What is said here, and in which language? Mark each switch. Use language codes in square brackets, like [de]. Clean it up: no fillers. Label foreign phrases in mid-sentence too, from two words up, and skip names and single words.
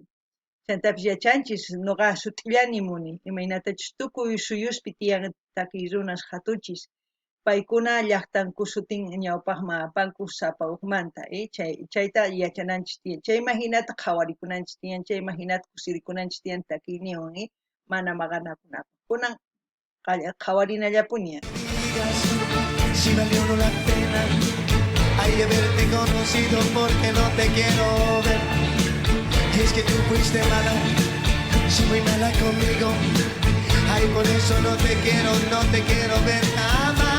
[qu] Chantapis yachanchis noqa sut'illani muni imaynatachus tukuy suyuspi tiyan taki runas hatunchis. Paykuna llaqtanku sutin ñawpaqman apanku sapa hukmanta chayta yachananchis tiyan chay imahinata qhawarikunanchis tiyan chay imahinata kusirikunanchis tiyan takiyniwan mana maqanakunapaq kunan qhawarinallapuña. [es] Si valió no la pena hay haberte conocido porque no te quiero ver y es que tú fuiste mala si muy mala conmigo ay por eso no te quiero ver jamás.